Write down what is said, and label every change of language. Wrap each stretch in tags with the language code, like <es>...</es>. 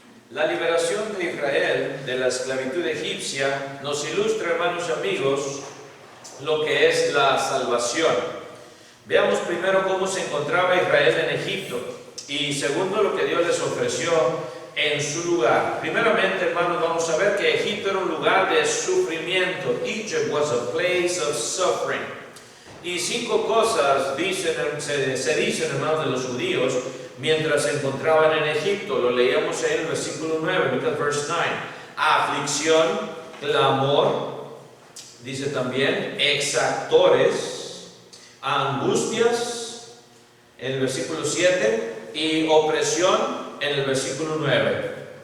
<es>La liberación de Israel de la esclavitud egipcia nos ilustra, hermanos y amigos, lo que es la salvación. Veamos primero cómo se encontraba Israel en Egipto y segundo lo que Dios les ofreció en su lugar. Primeramente, hermanos, vamos a ver que Egipto era un lugar de sufrimiento.</es> <en>Egypt was a place of suffering.</en> <es>Y 5 cosas se dicen, hermanos, de los judíos mientras se encontraban en Egipto. Lo leíamos en el versículo 9,</es> <en>look at verse 9.</en> <es>Aflicción, clamor, dice también exactores, angustias en el versículo 7 y opresión en el versículo 9.</es>